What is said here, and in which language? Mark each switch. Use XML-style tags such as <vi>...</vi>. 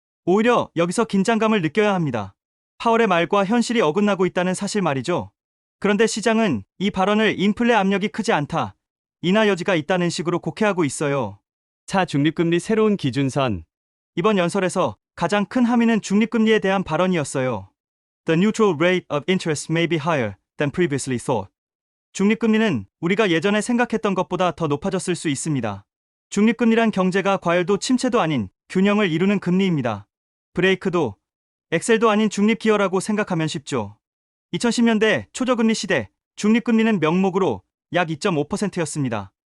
<ko>오히려 여기서 긴장감을 느껴야 합니다. 파월의 말과 현실이 어긋나고 있다는 사실 말이죠. 그런데 시장은 이 발언을 인플레 압력이 크지 않다, 인하 여지가 있다는 식으로 곡해하고 있어요. 차 중립금리 새로운 기준선. 이번 연설에서 가장 큰 함의는 중립금리에 대한 발언이었어요.</ko> <en>The neutral rate of interest may be higher than previously thought.</en> <ko>중립금리는 우리가 예전에 생각했던 것보다 더 높아졌을 수 있습니다. 중립금리란 경제가 과열도 침체도 아닌 균형을 이루는 금리입니다. 브레이크도 엑셀도 아닌 중립기어라고 생각하면 쉽죠. 2010년대 초저금리 시대 중립금리는 명목으로 약 2.5%였습니다.</ko>